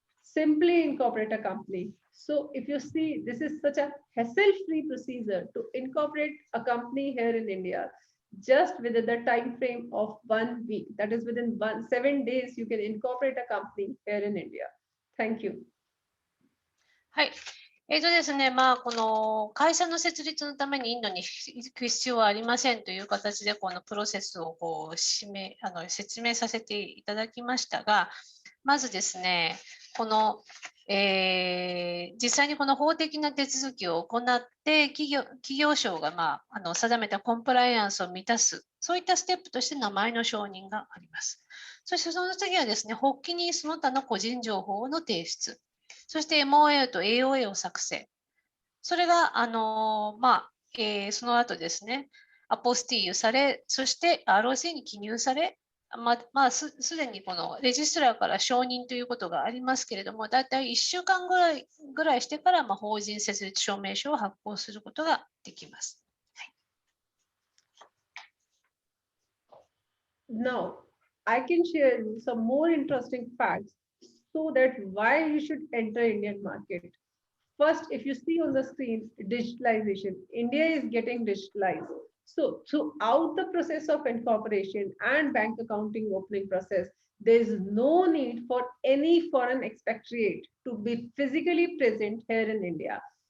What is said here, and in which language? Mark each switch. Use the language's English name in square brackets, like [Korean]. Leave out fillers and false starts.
[English] simply incorporate a company. So if you see, this is such a hassle-free procedure to incorporate a company here in India, just within the time frame of 1 week. That is within 7 days, you can incorporate a company here in India. Thank you. [Japanese] はい。ですね、この会社の設立のためにインドに行く必要はありませんという形で、このプロセスを説明させていただきましたが、まずですね、この、実際にこの法的な手続きを行って、企業省が、定めたコンプライアンスを満たす、そういったステップとして名前の承認があります。そしてその次はですね、発起人その他の個人情報の提出。そして MOA と AOA を作成。それが、その後ですね、アポスティーユされ、そして ROC に記入され、すでにこのレジストラから承認ということがありますけれども、だいたい1週間ぐらいしてから、法人設立証明書を発行することができます。 [English] Now, I can share you some more interesting facts so that why you should enter Indian market. First, if you see on the screen, digitalization. India is getting digitalized. So throughout the process of incorporation and bank accounting opening process, there is no need for any foreign expatriate to be physically present here in India.